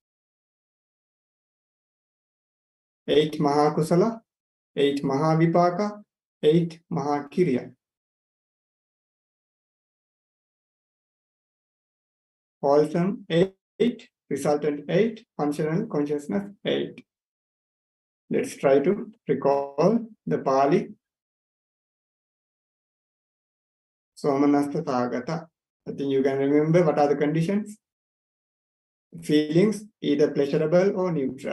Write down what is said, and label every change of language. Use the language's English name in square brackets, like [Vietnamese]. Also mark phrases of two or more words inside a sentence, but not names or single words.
[Pali] 8 Mahakusala, 8 Mahavipaka, 8 Mahakiriya. [English] Wholesome 8, resultant 8, functional consciousness 8. Let's try to recall the Pali. [Pali] Somanasa-sahagata. [English] I think you can remember what are the conditions. Feelings either pleasurable or neutral.